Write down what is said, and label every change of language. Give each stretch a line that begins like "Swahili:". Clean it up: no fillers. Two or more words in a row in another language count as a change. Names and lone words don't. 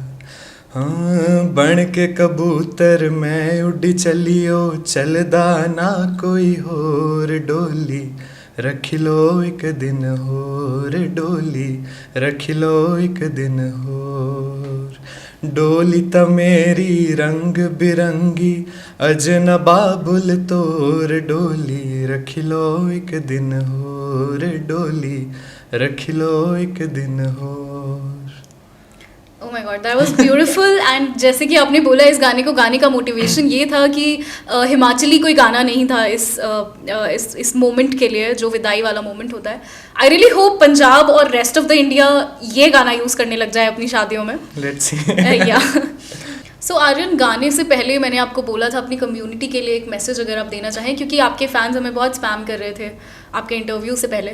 Kangri: हाँ, बन के कबूतर मैं उड़ी चलियो, चलदा ना कोई होर, डोली रख लो एक दिन होर, डोली रख लो एक दिन होर। डोली ता मेरी रंग बिरंगी, अजना बाबुल तोर, डोली रख लो एक दिन होर, डोली रख लो एक दिन होर।
English: Oh my God, that was beautiful.
Hindi: And जैसे कि आपने बोला, इस गाने को गाने का मोटिवेशन ये था कि हिमाचली कोई गाना नहीं था इस मोमेंट के लिए, जो विदाई वाला मोमेंट होता है।
English: I really hope
Hindi: पंजाब और
English: rest of the India
Hindi: ये गाना यूज़ करने लग जाए अपनी शादियों में।
English: let's see. yeah so
Hindi: आर्यन, गाने से पहले मैंने आपको बोला था अपनी कम्युनिटी के लिए एक मैसेज अगर आप देना चाहें, क्योंकि आपके फैंस हमें बहुत स्पैम कर रहे थे आपके इंटरव्यू से पहले।